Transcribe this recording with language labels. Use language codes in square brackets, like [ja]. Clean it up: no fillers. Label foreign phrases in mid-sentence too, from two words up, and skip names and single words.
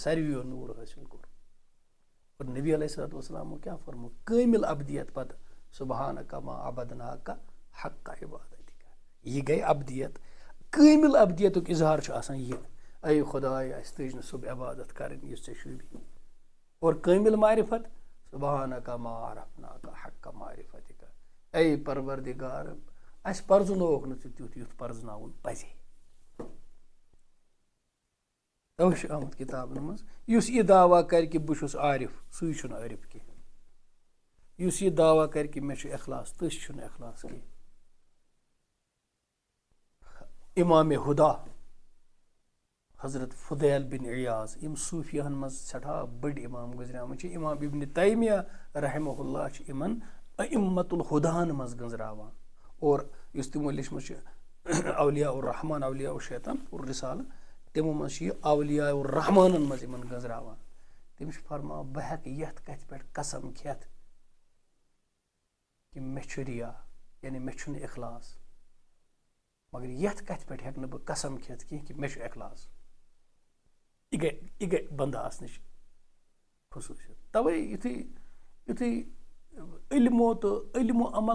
[ks] ساروِیو نوٗر حٲصِل کوٚر اور نبی [ar] علیہ الصلوۃ والسلامو [ks] کیٛاہ فرموو کٲمِل ابدیت پتہٕ [ar] سبحانک ما عبدناک حق عبادتک [ks] یہِ گٔے ابدیت کٲمِل ابدیتُک اِظہار چھُ آسان یہِ اے خۄدایا اَسہِ تٔج نہٕ صُبح عبادت کَرٕنۍ یُس ژےٚ شوٗبی اور کٲمِل معرفت [ar] سبحانک ما عرفناک حق معرفتک [ks] اے پروردگار اَسہِ پرزنووُکھ نہٕ ژٕ تیُتھ یُتھ پرزناوُن پَزِ تَوَے چھُ آمُت کِتابن منٛز یُس یہِ دعوا کَرِ کہِ بہٕ چھُس عارف سُے چھُنہٕ عارف کینٛہہ یُس یہِ دعوا کَرِ کہِ مےٚ چھُ اخلاص تٔسۍ چھُنہٕ اخلاص کینٛہہ اِمامِ ہُدا حضرت فُضیل بِن عیاض یِم صوٗفیاہن منٛز سٮ۪ٹھاہ بٔڑۍ اِمام گُزریمٕتۍ چھِ اِمام ابنِ تیمیہ [ar] رحمہ اللہ [ks] چھِ یِمن ائمۃ الہُداہن منٛز گنٛزراوان اور یُس تِمو لیٚچھمٕژ چھِ اولیاء الرحمان اولیاء الشیطان اور رِسالہٕ تِمو منٛز چھِ یہِ اولیاء الرحمانن منٛز یِمن گنٛزراوان تِم چھِ فرماوان بہٕ ہٮ۪کہٕ یتھ کتھِ پٮ۪ٹھ قسم کھٮ۪تھ کہِ مےٚ چھُ ریا یعنی مےٚ چھُنہٕ اخلاص مگر یتھ کتھِ پٮ۪ٹھ ہٮ۪کہٕ نہٕ بہٕ قسم کھٮ۪تھ کینٛہہ کہِ مےٚ چھُ اخلاص یہِ گٔے بنٛدٕ آسنٕچ خصوٗصیت تَوَے یُتھُے علمو تہٕ علمو عمل